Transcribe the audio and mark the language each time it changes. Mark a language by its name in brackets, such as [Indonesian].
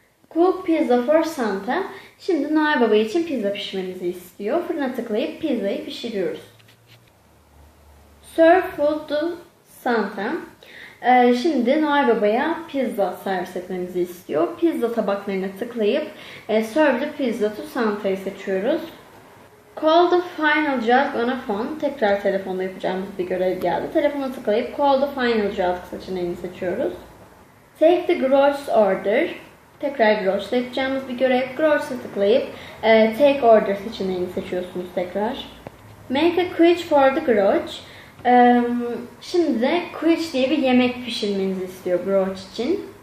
[English] Cook pizza for Santa. [Turkish] Şimdi Noel Baba için pizza pişirmemizi istiyor. Fırına tıklayıp pizzayı pişiriyoruz. [English] Serve food to Santa. [Turkish] Şimdi Noel Baba'ya pizza servis etmemizi istiyor. Pizza tabaklarına tıklayıp [English] Serve the pizza to Santa'yı [Turkish] seçiyoruz. [English] Call the final job on a phone. [Turkish] Tekrar telefonda yapacağımız bir görev geldi. Telefona tıklayıp [English] Call the final job [Turkish] seçeneğini seçiyoruz. [English] Take the Grouch's order. [Turkish] Tekrar Grouch'la yapacağımız bir görev. Grouch'a tıklayıp [English] Take order [Turkish] seçeneğini seçiyorsunuz tekrar. [English] Make a quiche for the Grouch. [Turkish] Şimdi de quiche diye bir yemek pişirmenizi istiyor Grouch için.